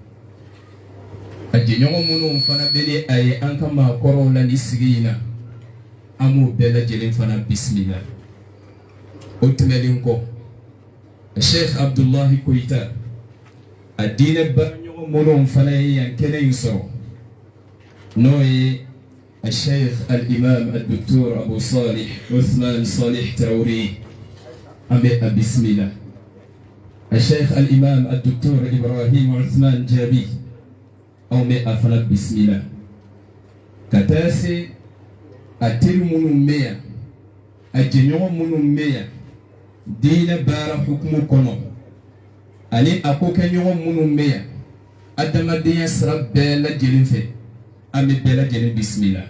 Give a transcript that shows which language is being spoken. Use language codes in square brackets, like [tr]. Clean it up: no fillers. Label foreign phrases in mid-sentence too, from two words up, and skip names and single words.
[bm] A jɛɲɔgɔn minnu fana bɛ ni a ye an ka maakɔrɔw la ni sigi in na an b'u bɛɛ lajɛlen fana bisimila. O tɛmɛnen kɔ Sheikh Abdullahi Koyita a diinɛ baaraɲɔgɔn minnu fana ye yan kɛnɛ in sɔrɔ n'o ye Sheikh al-Imam al-Docteur Abu Salih Uthman Salih Traoré. An bɛ a bisimila. Sheikh al-Imam al-Docteur Ibrahim Uthman Jabi an bɛ a fana bisimila. Ka taa se a teri minnu bɛ yan, a jɛɲɔgɔn minnu bɛ yan diinɛ baara hukumu kɔnɔ, ani a ko kɛɲɔgɔn minnu bɛ yan adamadenya sira bɛɛ lajɛlen fɛ, an bɛ bɛɛ lajɛlen bisimila.